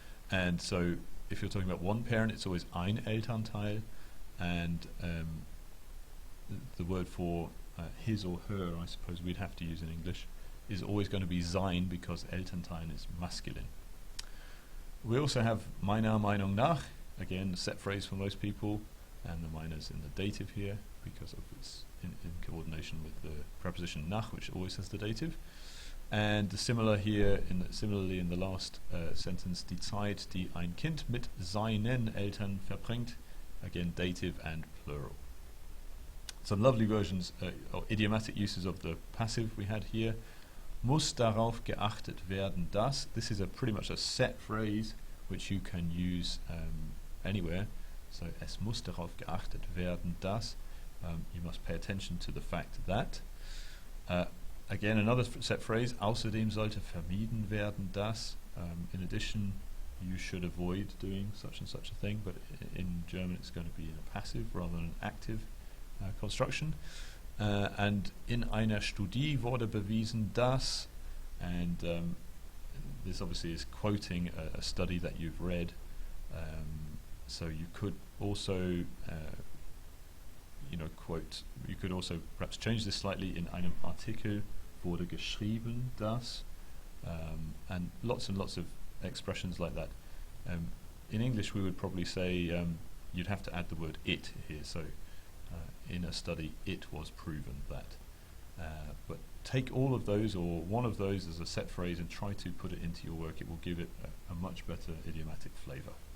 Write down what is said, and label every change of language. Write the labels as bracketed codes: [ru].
[en] And so if you're talking about one parent, it's always ein Elternteil, and the word for his or her, I suppose we'd have to use in English, is always going to be sein, because Elternteil is masculine. We also have [de] meiner Meinung nach, [en] again a set phrase for most people, and the meiner's in the dative here because of its in coordination with the preposition nach, which always has the dative. And similarly in the last sentence, [de] die Zeit, die ein Kind mit seinen Eltern verbringt, [en] again dative and plural. Some lovely versions or idiomatic uses of the passive we had here. [de] Muss darauf geachtet werden, dass. [en] This is pretty much a set phrase which you can use anywhere. [de] So es muss darauf geachtet werden, dass. [en] You must pay attention to the fact that. Again, another set phrase, [de] außerdem sollte vermieden werden, dass. [en] In addition, you should avoid doing such and such a thing, but in German it's going to be in a passive rather than an active construction. And [de] in einer Studie wurde bewiesen, dass, [en] and this obviously is quoting a study that you've read, so you could also you could also perhaps change this slightly. [de] In einem Artikel wurde geschrieben, dass, [en] and lots of expressions like that. In English we would probably say you'd have to add the word it here, so in a study it was proven that. But take all of those or one of those as a set phrase and try to put it into your work. It will give it a much better idiomatic flavour.